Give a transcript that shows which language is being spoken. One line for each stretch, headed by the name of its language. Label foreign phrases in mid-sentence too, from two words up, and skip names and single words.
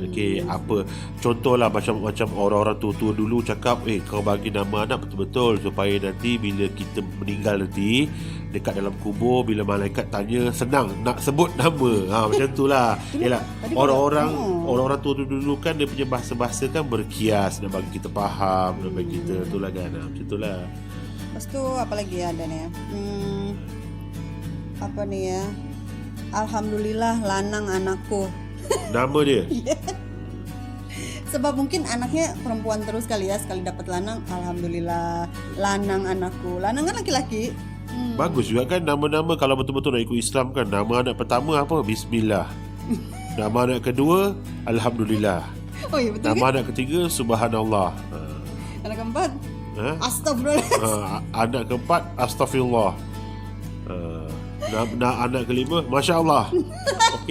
Malay: Okey, apa contohlah macam orang-orang tua-tua dulu cakap, kau bagi nama anak betul-betul supaya nanti bila kita meninggal nanti dekat dalam kubur, bila malaikat tanya senang nak sebut nama. Macam tu lah. Yalah, orang-orang tua dulu kan dia punya bahasa-bahasa kan berkias nak bagi kita faham, nak bagi kita tu lah kan. Macam tu lah. Lepas tu apa lagi ada nih ya? Apa nih ya? Alhamdulillah lanang anakku. Nama dia. Sebab mungkin anaknya perempuan terus kali ya, sekali dapat lanang, alhamdulillah lanang anakku. Lanang kan laki-laki. Bagus juga kan nama-nama kalau betul-betul nak ikut Islam kan. Nama anak pertama apa? Bismillah. Nama anak kedua Alhamdulillah. Oh iya betul. Nama anak ketiga Subhanallah. Anak keempat Astagfirullah. Anak keempat Astaghfirullah. Anak kelima Masya Allah.